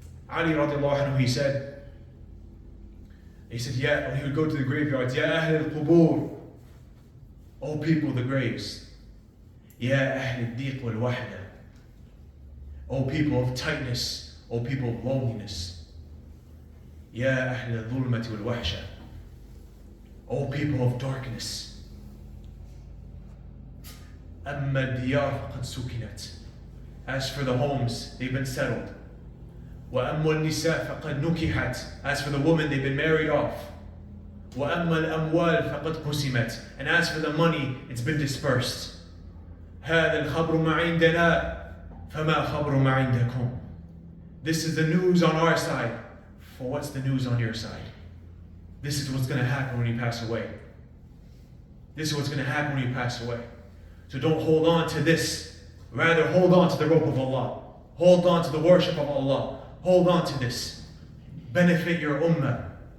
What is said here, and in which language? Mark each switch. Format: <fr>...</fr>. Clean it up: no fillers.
<en>Ali radiallahu anhu, he said, yeah, when he would go to the graveyards,</en> <ar>Ya Ahl al-Qubur,</ar> <en>O people of the graves,</en> <ar>Ya Ahl al-Diq wal-Wahda,</ar> <en>O people of tightness, O people of loneliness,</en> <ar>Ya Ahl al-Dhulmati wal-Wahsha,</ar> <en>O people of darkness,</en> <ar>أما الديار فقد سكنت.</ar> <en>As for the homes, they've been settled.</en> <ar>وأما النساء فقد نكحت.</ar> <en>As for the women, they've been married off.</en> <ar>وأما الأموال فقد قسمت.</ar> <en>And as for the money, it's been dispersed.</en> <ar>هذا الخبر ما عندنا فما خبر ما عندكم.</ar> <en>This is the news on our side. For what's the news on your side? This is what's going to happen when you pass away. This is what's going to happen when you pass away. So don't hold on to this. Rather, hold on to the rope of Allah. Hold on to the worship of Allah. Hold on to this. Benefit your ummah.</en>